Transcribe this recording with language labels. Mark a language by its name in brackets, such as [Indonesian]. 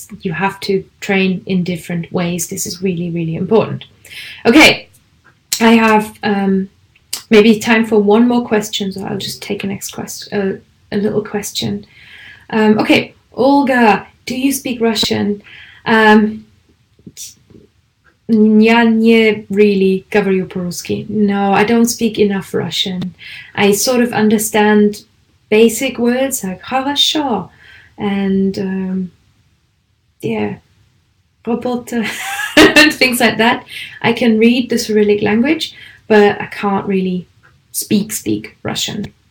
[English] You have to train in different ways. This is really, really important. Okay, I have maybe time for one more question, so I'll just take a next question, a little question. Okay, Olga, do you speak Russian? [Russian] Я не [English] really [Russian] говорю по-русски. [English] No, I don't speak enough Russian. I sort of understand basic words like [Russian] хорошо [English] and yeah, [Russian] работа, [English] and things like that. I can read the Cyrillic language, but I can't really speak Russian.